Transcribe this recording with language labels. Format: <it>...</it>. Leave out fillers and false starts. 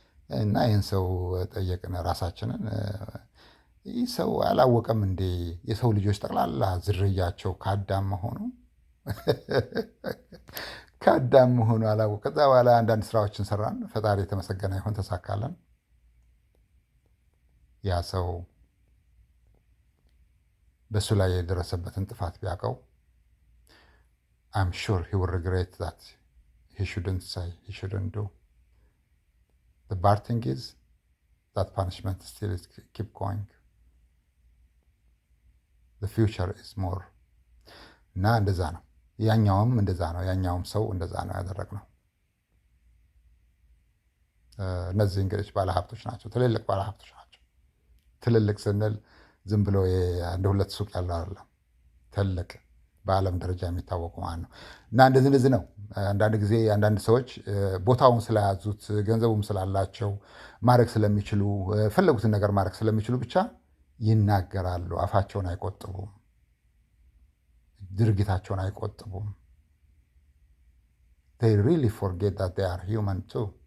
<am>እና ይህን ሰው ጠየቅን ራሳችንን። ይህ ሰው አላወቀም እንዴ የሰው ልጆች ጠቅላላ ዝርያቸው ከአዳም መሆኑ ከአዳም መሆኑ አላወቀ። ከዛ በኋላ አንዳንድ ስራዎችን ሰራን። ፈጣሪ የተመሰገነ ይሁን ተሳካለን። ያ ሰው በሱ ላይ የደረሰበትን ጥፋት ቢያውቀው</am> <en>I'm sure he will regret that. He shouldn't say, he shouldn't do. The bad thing is that punishment still is keep going. The future is more.</en> <am>እና እንደዛ ነው። ያኛውም እንደዛ ነው። ያኛውም ሰው እንደዛ ነው ያደረግነው። እነዚህ እንግዲህ ባለሀብቶች ናቸው። ትልልቅ ባለሀብቶች ናቸው። ትልልቅ ስንል ዝም ብሎ አንድ ሁለት ሱቅ ያለው አይደለም። ትልቅ በዓለም ደረጃ የሚታወቁ ማለት ነው። እና እንደዚህ ነው። አንዳንድ ጊዜ አንዳንድ ሰዎች ቦታውን ስለያዙት ገንዘቡም ስላላቸው ማድረግ ስለሚችሉ ፈለጉትን ነገር ማድረግ ስለሚችሉ ብቻ ይናገራሉ። አፋቸውን አይቆጥቡም። ድርጊታቸውን አይቆጥቡም።</am> <en>They really forget that they are human too.</en>